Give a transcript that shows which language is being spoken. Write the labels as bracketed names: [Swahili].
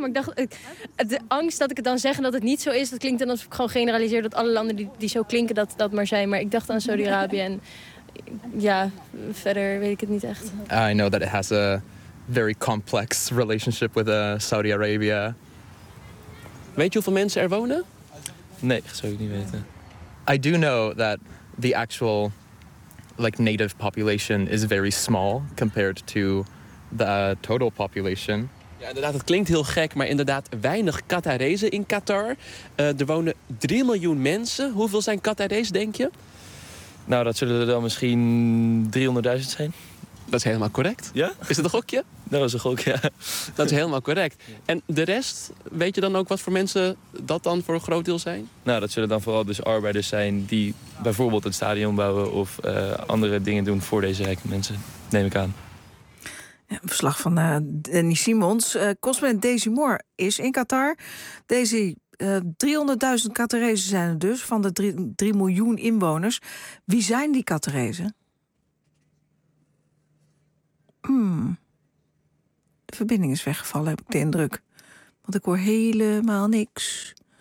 [Dutch] Maar ik dacht, de angst dat ik het dan zeg en dat het niet zo is, dat klinkt dan alsof ik gewoon generaliseer dat alle landen die zo klinken dat maar zijn. Maar ik dacht aan Saudi-Arabië en ja, verder weet ik het niet echt. [English] I know that it has a very complex relationship with Saudi-Arabië. [Dutch] Weet je hoeveel mensen er wonen? Nee, dat zou ik niet weten. [English] I do know that the actual native population is very small compared to the total population. [Dutch] Ja, inderdaad, het klinkt heel gek, maar inderdaad weinig Qatarezen in Qatar. Er wonen 3 miljoen mensen. Hoeveel zijn Qatarezen, denk je? Nou, dat zullen er dan misschien 300.000 zijn. Dat is helemaal correct. Ja? Is het een gokje? Dat is een gok, ja. Dat is helemaal correct. En de rest, weet je dan ook wat voor mensen dat dan voor een groot deel zijn? Nou, dat zullen dan vooral dus arbeiders zijn die bijvoorbeeld het stadion bouwen of andere dingen doen voor deze rijke mensen, neem ik aan. Ja, een verslag van Danny Simons. Correspondent Daisy Moore is in Qatar. Daisy, 300.000 Qatarezen zijn er dus, van de 3 miljoen inwoners. Wie zijn die Qatarezen? De verbinding is weggevallen, heb ik de indruk. Want ik hoor helemaal niks.